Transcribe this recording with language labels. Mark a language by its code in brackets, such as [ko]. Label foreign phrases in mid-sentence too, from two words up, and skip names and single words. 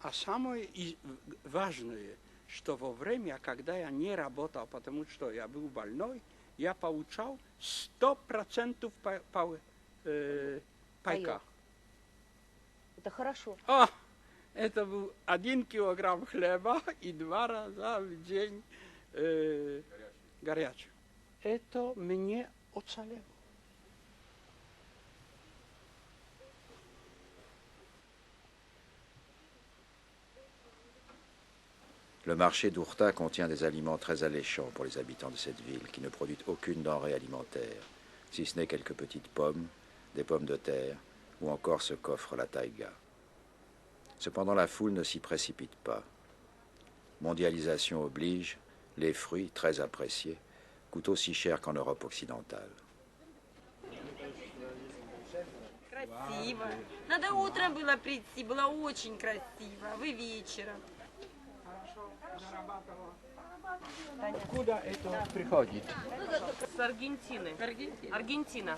[ru] А самое важное, что во время, когда я не работал, потому что я был больной, я получал 100% пайка. Это хорошо. Это был 1 килограмм хлеба и 2 раза в день горячего. Это мне уцелело. [fr] Le marché d'Ourta contient des aliments très alléchants pour les habitants de cette ville, qui ne produisent aucune denrée alimentaire, si ce n'est quelques petites pommes, des pommes de terre, ou encore ce qu'offre la taïga. Cependant, la foule ne s'y précipite pas. Mondialisation oblige, les fruits, très appréciés, coûtent aussi cher qu'en Europe occidentale. [ru] Красиво. Надо утром было прийти, было очень красиво. Вы вечером. Откуда это приходит? С Аргентины. Аргентина.